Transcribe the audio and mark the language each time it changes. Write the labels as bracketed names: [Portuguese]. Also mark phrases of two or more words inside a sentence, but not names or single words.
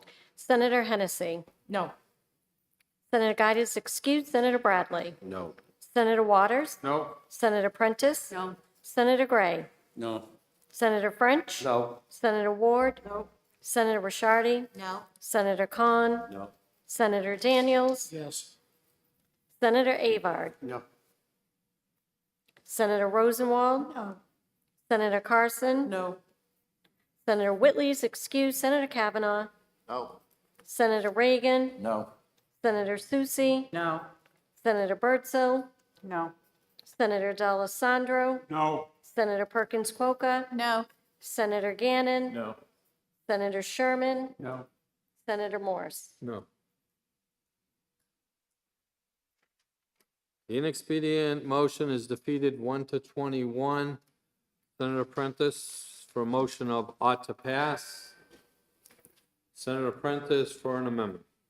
[English] Senator Hennessy. No. Senator Guide is excused. Senator Bradley. No. Senator Waters. No. Senator Prentice. No. Senator Gray. No. Senator French. No. Senator Ward. No. Senator Ricciardi. No. Senator Khan. No. Senator Daniels. Yes. Senator Avard. No. Senator Rosenwald. No. Senator Carson. No. Senator Whitley is excused. Senator Kavanaugh. No. Senator Reagan. No. Senator Susie. No. Senator Birdsell. No. Senator D'Alessandro. No. Senator Perkins Coca. No. Senator Gannon. No. Senator Sherman. No. Senator Morse. No. The inexpedient motion is defeated 1-21. Senator Prentice for a motion of ought to pass. Senator Prentice for an amendment.